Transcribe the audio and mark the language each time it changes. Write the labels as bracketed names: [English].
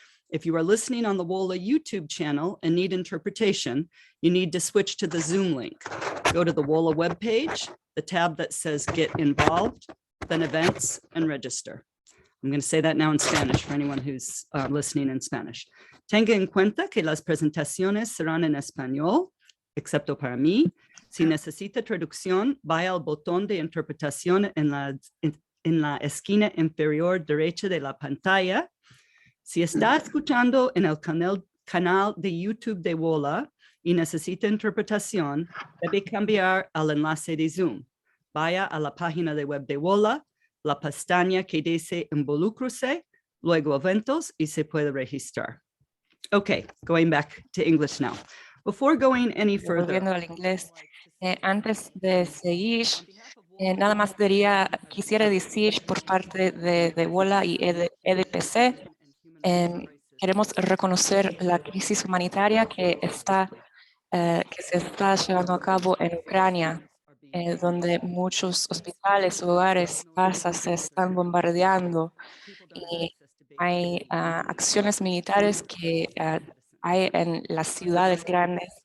[English] If you are listening on the WOLA YouTube channel and need interpretation, you need to switch to the Zoom link. Go to the WOLA webpage, the tab that says Get Involved, then Events and Register. I'm going to say that now in Spanish for anyone who's listening in Spanish. [Spanish] Tenga en cuenta que las presentaciones serán en español, excepto para mí. Si necesita traducción, vaya al botón de interpretación en la esquina inferior derecha de la pantalla. Si está escuchando en el canal de YouTube de WOLA y necesita interpretación, debe cambiar al enlace de Zoom. Vaya a la página de web de WOLA, la pestaña que dice Involúcrese, luego Eventos y se puede registrar. [English] Okay, going back to English now. Before going any further. [Spanish] Volviendo al inglés, antes de seguir, nada más quisiera decir por parte de WOLA y EDPC, queremos reconocer la crisis humanitaria que se está llevando a cabo en Ucrania, donde muchos hospitales, hogares, casas se están bombardeando y hay acciones militares que hay en las ciudades grandes.